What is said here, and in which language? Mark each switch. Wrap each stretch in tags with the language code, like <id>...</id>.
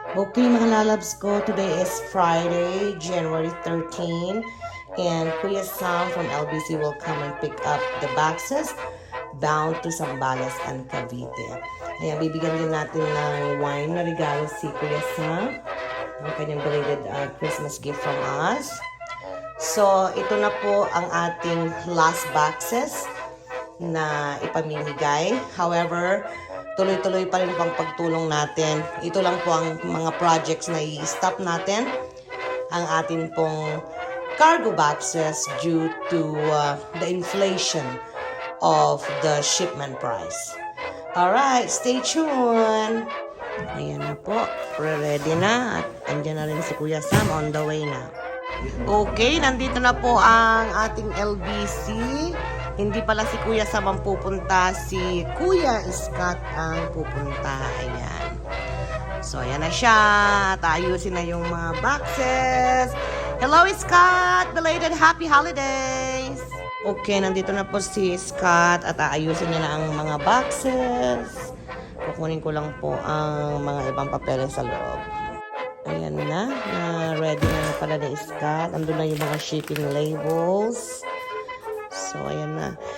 <en>Okay</en> <tl>mga lalabs ko,</tl> <en>today is Friday, January 13, and Kuya Sam from LBC will come and pick up the boxes bound to Zambales and Cavite.</en> <tl>Ayan, bibigyan din natin ng wine na regalo si Kuya Sam. Ang kanyang</tl> <en>belated Christmas gift from us.</en> <tl>So, ito na po ang ating last boxes na ipamimigay. However, tuloy-tuloy pa rin pang pagtulong natin. Ito lang po ang mga projects na i-stop natin. Ang atin pong cargo boxes due to the inflation of the shipment price.</tl> <en>Alright, stay tuned!</en> <tl>Ayan na po, ready na at andyan na rin si Kuya Sam</tl> <en>on the way</en> <tl>na. Okay, nandito na po ang ating LBC. Hindi pala si Kuya Sam ang pupunta, si Kuya Scott ang pupunta. Ayan. So, ayan na siya. Ayusin na yung mga boxes.</tl> <en>Hello, Scott! Belated happy holidays!</en> <tl>Okay, nandito na po si Scott at aayusin niya na ang mga boxes. Kukunin ko lang po ang mga ibang papeles sa loob. Ayan na ready na pala ni Scott. Andun na yung mga shipping labels. So, ayan na.</tl>